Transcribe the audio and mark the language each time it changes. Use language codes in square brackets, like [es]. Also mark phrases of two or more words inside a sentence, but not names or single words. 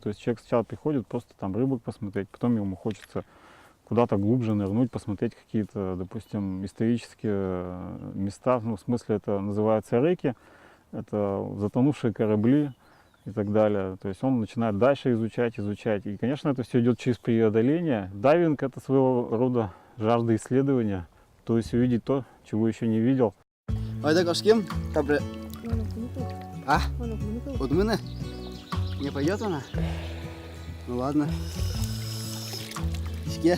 [ru] То есть человек сначала приходит просто там рыбок посмотреть, потом ему хочется куда-то глубже нырнуть, посмотреть какие-то, допустим, исторические места. Ну, в смысле, это называются реки, это затонувшие корабли и так далее. То есть он начинает дальше изучать. И, конечно, это все идет через преодоление. Дайвинг — это своего рода жажда исследования, то есть увидеть то, чего еще не видел. [tt] Айда кашкем, кабре. А? [ru] Вот мы не пойдет она? Ну ладно. [tt] Ишке.